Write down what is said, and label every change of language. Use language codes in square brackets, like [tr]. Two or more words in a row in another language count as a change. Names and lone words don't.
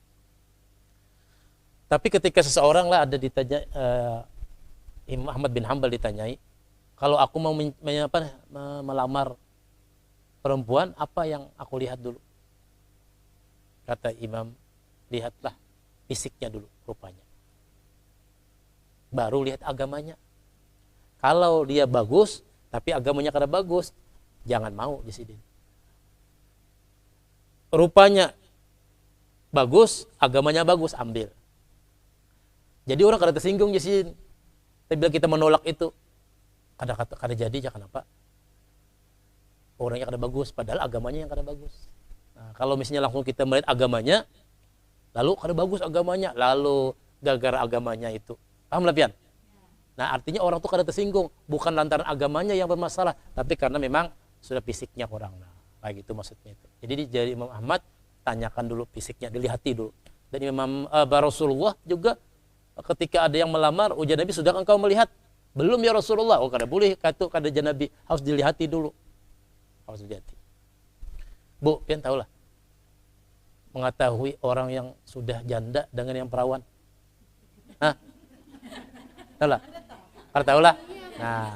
[bjn] Tapi ketika seseorang lah ada ditanya, Imam Ahmad bin Hanbal ditanyai, kalau aku mau melamar perempuan, apa yang aku lihat dulu? Kata Imam, lihatlah fisiknya dulu, rupanya. Baru lihat agamanya. Kalau dia bagus, tapi agamanya kada bagus, jangan mau di sini. Rupanya bagus, agamanya bagus, ambil. Jadi orang kada tersinggung di sini. Tapi bila kita menolak itu, kada jadi, jangan apa? Orangnya kada bagus, padahal agamanya yang kada bagus. Nah, kalau misalnya langsung kita melihat agamanya, lalu kada bagus agamanya, lalu gara-gara agamanya itu. Paham lah Pian? Nah, artinya orang tuh kada tersinggung, bukan lantaran agamanya yang bermasalah, tapi karena memang sudah fisiknya kurang. Nah, kayak gitu maksudnya itu. Jadi dari Imam Ahmad, tanyakan dulu fisiknya, dilihati dulu. Dan Imam Rasulullah juga ketika ada yang melamar, ujar Nabi, sudah engkau melihat? Belum ya Rasulullah. Oh, kada boleh, kada Nabi, harus dilihati dulu. Harus dilihati. Bu, Pian tahulah. Mengetahui orang yang sudah janda dengan yang perawan. Hah? Tahulah? Kada tahulah? Nah.